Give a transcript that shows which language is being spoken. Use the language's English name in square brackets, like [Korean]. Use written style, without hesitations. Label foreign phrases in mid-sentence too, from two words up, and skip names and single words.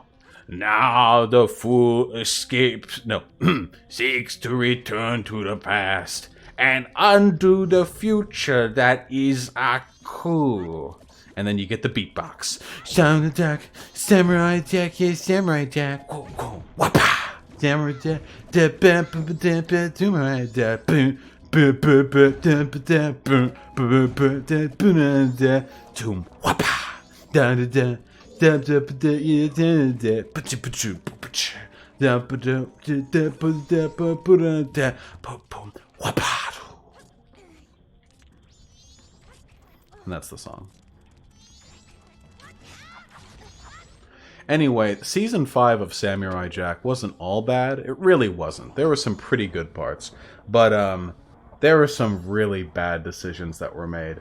[English] Now the fool seeks to return to the past and undo the future that is Aku. And then you get the beatbox. Samurai Jack, Samurai Jack, yeah, Samurai Jack. Go, go, wapa. Samurai Jack, da ba ba ba da ba Samurai Jack. Boom, boom, boom, boom, da ba da boom, boom, boom, da ba da boom, wapa. Da da da da da da yeah da da ba cha ba chu ba cha da ba da da ba da ba ba da boom boom wapa. And that's the song. Anyway, Season 5 of Samurai Jack wasn't all bad. It really wasn't. There were some pretty good parts. But, there were some really bad decisions that were made.